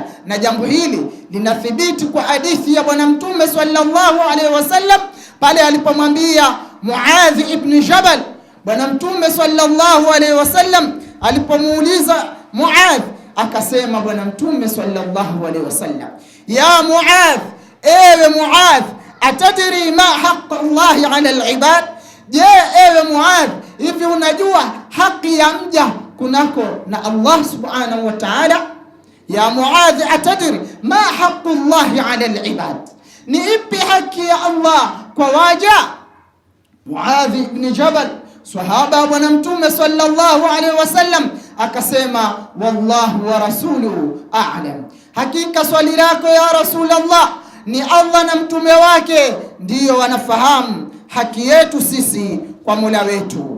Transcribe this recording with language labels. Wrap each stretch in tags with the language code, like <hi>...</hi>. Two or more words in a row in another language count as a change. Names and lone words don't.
<sw>Na jambo hili linathibiti kwa hadithi ya Bwana Mtume</sw> <ar>صلى الله عليه وسلم</ar> <sw>pale alipomwambia Muadh ibn Jabal. Bwana Mtume</sw> <ar>صلى الله عليه وسلم</ar> <sw>alipomuuliza Muadh, akasema Bwana Mtume</sw> <ar>صلى الله عليه وسلم, يا معاذ,</ar> <sw>ewe Muadh,</sw> <ar>أتدري ما حق الله على العباد?</ar> <sw>Je, ewe Muadh, hivi unajua haki ya mja kunako na</sw> <ar>الله سبحانه وتعالى? يا معاذ، أتدري ما حق الله على العباد?</ar> <sw>Ni ipi haki ya Allah kwa waja? Muadh ibn Jabal, sahaba Bwana Mtume</sw> <ar>صلى الله عليه وسلم,</ar> <sw>akasema</sw> <ar>الله ورسوله أعلم.</ar> <sw>Hakika swali lako</sw> <ar>يا رسول الله,</ar> <sw>ni Allah na mtume wake ndiyo wanafahamu haki yetu sisi kwa Mola wetu.</sw>